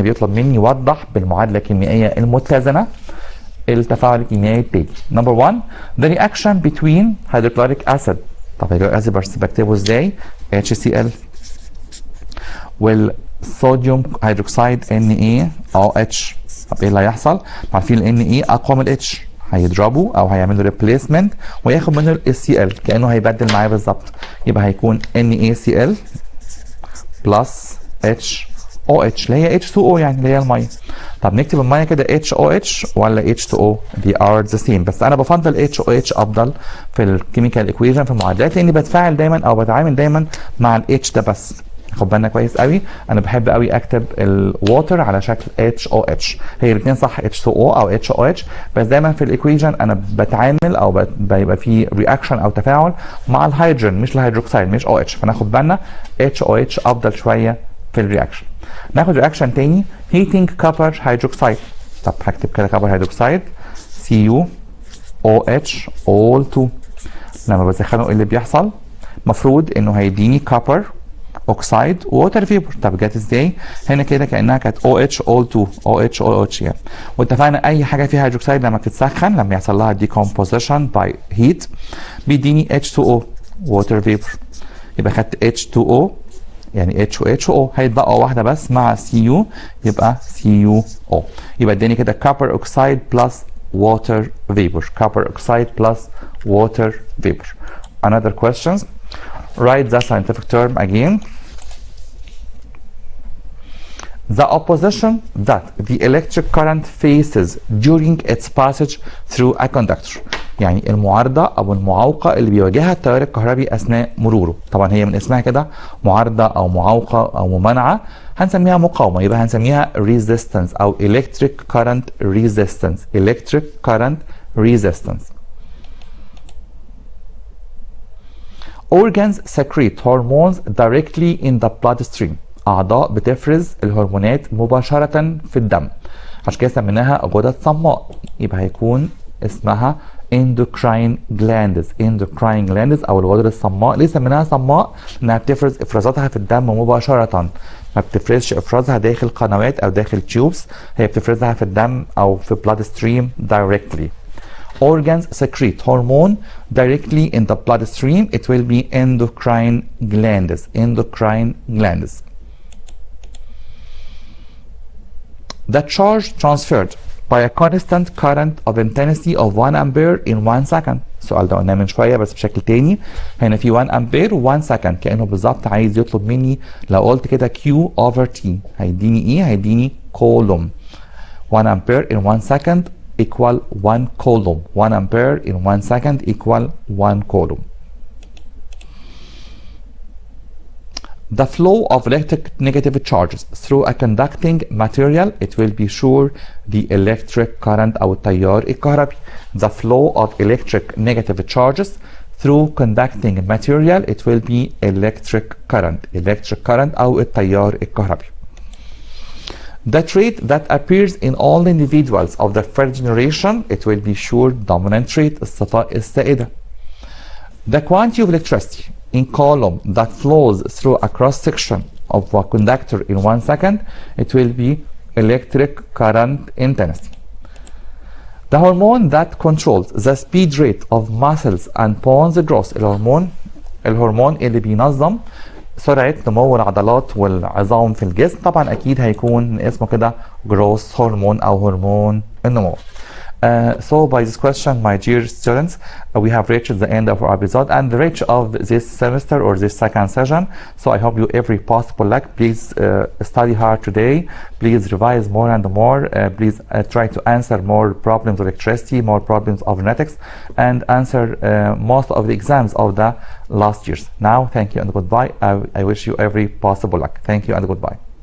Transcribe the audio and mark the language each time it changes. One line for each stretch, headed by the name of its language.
Arabic: هنا بيطلب مني وضح بالمعادلة الكيميائية المتزنة التفاعل الكيميائي التالي.
English: Number 1 the reaction between hydrochloric acid.
Arabic: طب hydrochloric acid بس بكتبه ازاي؟ HCl والصوديوم هيدروكسيد NaOH. طب ايه اللي هيحصل؟ عارفين ال Na اقوى من ال H، هيضربه او هيعمل له ريبليسمنت وياخد منه ال Cl كانه هيبدل معاه بالظبط، يبقى هيكون NaCl بلس HOH اللي هي H2O يعني اللي هي الميه. طب نكتب الميه كده HOH ولا H2O؟
English: they are the same،
Arabic: بس انا بفضل HOH افضل في الكيميكال ايكويشن في المعادلات لاني بتفاعل دايما او بتعامل دايما مع ال H ده بس. خد بالنا كويس قوي، انا بحب قوي اكتب الووتر على شكل HOH، هي الاثنين صح H2O او HOH، بس دايما في الايكويشن انا بتعامل او بيبقى في رياكشن او تفاعل مع الهيدروجين مش الهيدروكسيد مش OH، فناخد بالنا HOH افضل شويه في الرياكشن. ناخد رياكشن تاني
English: heating copper hydroxide.
Arabic: طب هكتب كده copper hydroxide CuOH all 2. لما بسخنه ايه اللي بيحصل؟ المفروض انه هيديني copper اوكسايد ووتر فيبر. طب جت ازاي؟ هنا كده كانها كانت OH all 2 OH OH يعني. واتفقنا اي حاجه فيها هيدروكسيد لما بتتسخن لما يحصل لها
English: decomposition by heat
Arabic: بيديني H2O ووتر فيبر. يبقى خدت H2O يعني H و HO هيتبقى واحده بس مع Cu يبقى CuO. يبقى اداني كده
English: copper oxide plus water vapor. copper oxide plus water vapor. Another questions. Write the scientific term again. The opposition that the electric current faces during its passage through a conductor.
Arabic: يعني المعارضة أو المعوقة اللي بيواجهها التيار الكهربي أثناء مروره. طبعا هي من اسمها كده معارضة أو معوقة أو ممانعة، هنسميها مقاومة، يبقى هنسميها resistance أو
English: electric current resistance. electric current resistance. Organs secrete hormones directly in the bloodstream.
Arabic: أعضاء بتفرز الهرمونات مباشرة في الدم، عشان كده سميناها غدد صماء، يبقى هيكون اسمها endocrine glands. endocrine glands أو الغدد الصماء. ليه سميناها صماء؟ إنها بتفرز إفرازاتها في الدم مباشرة، ما بتفرزش إفرازها داخل قنوات أو داخل تيوبس، هي بتفرزها في الدم أو في
English: bloodstream directly. Organs secrete hormone directly in the bloodstream. It will be endocrine glands. endocrine glands. The charge transferred by a constant current of intensity of 1 ampere in 1 second.
Arabic: السؤال ده قلناه من شويه بس بشكل تاني. هنا في 1 امبير و1 سكند، كانه بالظبط عايز يطلب مني لو قلت كده Q over T هيديني ايه؟ هيديني كولوم.
English: 1 ampere in 1 second equal 1 coulomb. 1 ampere in 1 second equal 1 coulomb. the flow of electric negative charges through a conducting material, it will be sure the electric current
Arabic: أو التيار الكهربي.
English: The flow of electric negative charges through conducting material, it will be electric current
Arabic: أو التيار الكهربي.
English: The trait that appears in all individuals of the first generation, it will be sure dominant trait,
Arabic: الصفة السائدة.
English: The quantity of electricity in column that flows through a cross section of a conductor in 1 second, it will be electric current intensity. The hormone that controls the speed rate of muscles and bones growth,
Arabic: الهرمون اللي بينظم سرعة نمو العضلات والعظام في الجسم، طبعا أكيد هيكون اسمه كده growth هرمون أو هرمون النمو.
English: So by this question, my dear students, we have reached the end of our episode and the reach of this semester or this second session. So I hope you every possible luck. Please study hard today. Please revise more and more. Please try to answer more problems of electricity, more problems of genetics, and answer most of the exams of the last years. Now, thank you and goodbye. I wish you every possible luck. Thank you and goodbye.